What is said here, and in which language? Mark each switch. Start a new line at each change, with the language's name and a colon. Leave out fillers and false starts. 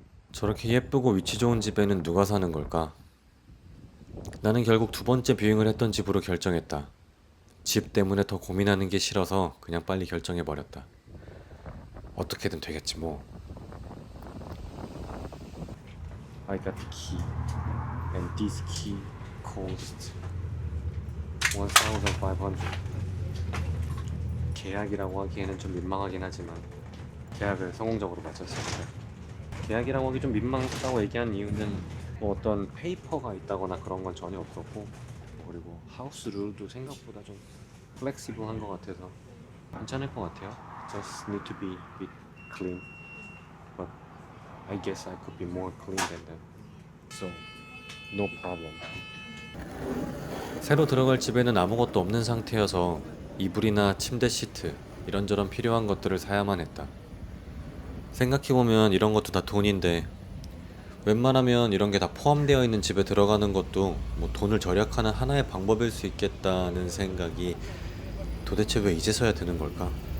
Korean: 저렇게 예쁘고 위치 좋은 집에는 누가 사는 걸까? 나는 결국 두 번째 뷰잉을 했던 집으로 결정했다. 집 때문에 더 고민하는 게 싫어서 그냥 빨리 결정해버렸다. 어떻게든 되겠지 뭐.
English: I got the key and this key cost 1,500.
Korean: 계약이라고 하기에는 좀 민망하긴 하지만 계약을 성공적으로 마쳤습니다. 계약이라고 하기 좀 민망하다고 얘기한 이유는 뭐 어떤 페이퍼가 있다거나 그런 건 전혀 없었고, 그리고 하우스 룰도 생각보다 좀 플렉시블한 것 같아서 괜찮을 것 같아요.
English: Just need to be a bit clean, but I guess I could be more clean than them, so no problem.
Korean: 새로 들어갈 집에는 아무것도 없는 상태여서 이불이나 침대 시트 이런저런 필요한 것들을 사야만 했다. 생각해보면 이런 것도 다 돈인데 웬만하면 이런 게 다 포함되어 있는 집에 들어가는 것도 뭐 돈을 절약하는 하나의 방법일 수 있겠다는 생각이 도대체 왜 이제서야 드는 걸까?